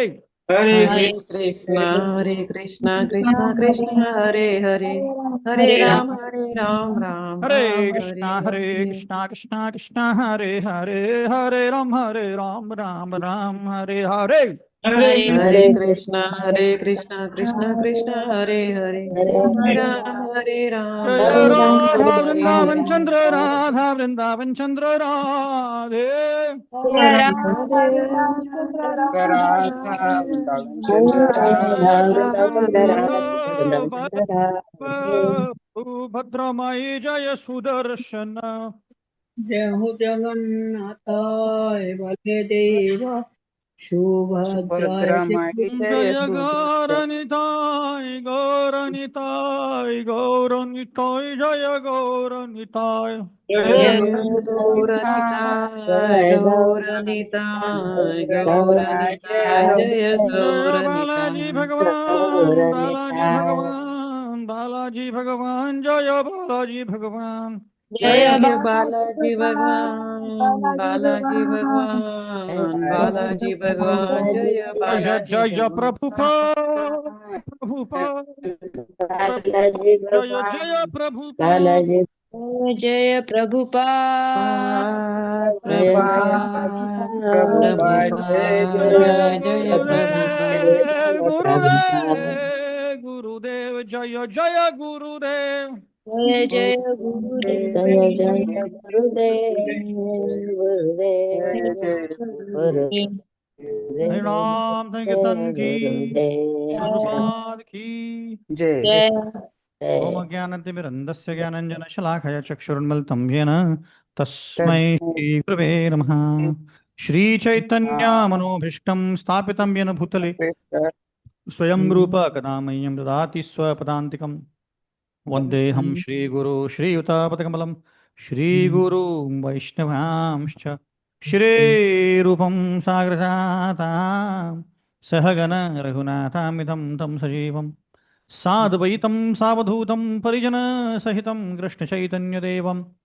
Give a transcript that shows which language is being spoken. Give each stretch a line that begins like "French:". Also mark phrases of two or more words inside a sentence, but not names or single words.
Sanskrit: हरे हरे Hare Krishna, Krishna Krishna, Hare Hare, Hare हरे राम Ram, Ram, Hare हरे Hare. कृष्णा कृष्ण हरे राम राम राम हरे हरे हरे हरे Hare Krishna, Krishna Krishna, Hare Hare, Hare जय Ram, Ram, राधा Hare वृंदावन Hare. चंद्र राधा वृंदावन चंद्र राधे राम Radhe, राधा वृंदावन चंद्र भद्रमयी जय सुदर्शन जय हो जगन्नाथाय बलदेव सुभद्राय सुभद्रमयि जय जय सुदर्शन गौरनिताय जय गौरनिताय जय जय Gauranitai, Gauranitai, जय Gauranitai, Jaya जय बालाजी Gauranitai. भगवान बालाजी भगवान बालाजी भगवान जय बालाजी भगवान जय Jaya बाबा Balaji Bhagwan, Balaji Bhagwan, Balaji Bhagwan, Jaya जय Balaji जय Bhagwan. प्रभुपाद प्रभुपाद बालाजी जय जय भगवान प्रभुपाद जय प्रभुपाद Prabhupada, प्रभुपाद जय Prabhupada, जय Jaya Prabhupada. गुरुदेव जय जय गुरुदेव जय गुरुदेव जय जय
Hindi: हरिनाम संकीर्तन की प्रभुपाद की जय जय
Sanskrit: ओम ज्ञानतिमिरन्दस्य ज्ञानञ्जनशलाखया चक्षुरुन्मिलितं येन तस्मै तस्मै श्रीगुरवे नमः श्रीचैतन्यमनोभीष्टं स्थापितं येन भूतले स्वयं रूप कदा मह्यं ददाति स्वपदान्तिकं वन्देऽहं श्रीगुरो श्रीयुतापदकमलं श्रीगुरुं वैष्णवांश्च श्रीरूपं साग्रजातां सहगण रघुनाथामितं तं सजीवं साद्वैतं सावधूतं परिजनसहितं कृष्णचैतन्यदेवं